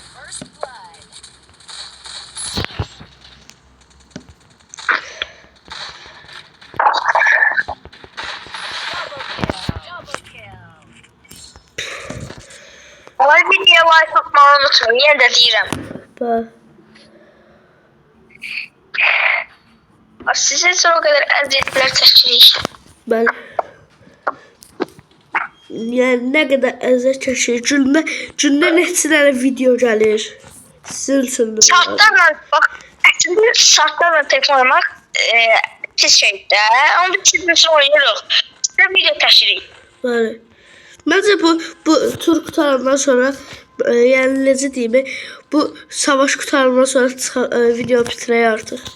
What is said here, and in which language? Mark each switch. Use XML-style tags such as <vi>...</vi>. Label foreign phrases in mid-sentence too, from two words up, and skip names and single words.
<tr>Olay videoya like atmayı unutmayın.</tr> <az>Yine de deyirəm. Sizin üçün o qədər əziyyətlər çəkirik.</az> <tr>Ben yani ne kadar əziyyət çəkir.</tr> <az>Gündə neçə dənə video gəlir. Sizin üçün də. Saatlarla bak, əslində saatlarla telefon oynamaq pis şeydir. Onu biz sizin üçün oynayırıq. Sizə video çəkirik. Bəli. Bence bu tur qutarandan sonra yəni necə deyim, bu savaş qutarandan sonra video bitirək artıq.</az>